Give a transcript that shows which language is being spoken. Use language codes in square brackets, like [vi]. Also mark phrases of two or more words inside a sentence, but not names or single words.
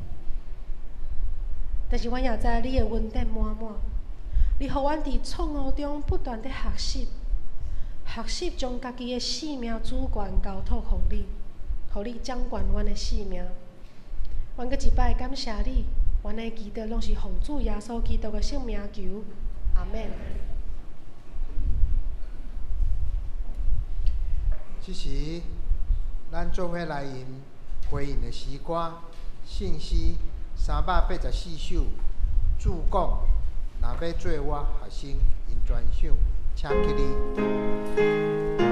[nan] 但是阮也知你的恩典满满，你互阮伫错误中不断地学习，将家己的性命主权交托互你，互你掌管阮的性命。阮阁一摆感谢你，阮的祈祷拢是奉主耶稣基督的圣名求，阿们。这时，咱做伙来吟回应的诗歌，信息384首，主讲，若要做我学生，因专享，请起立。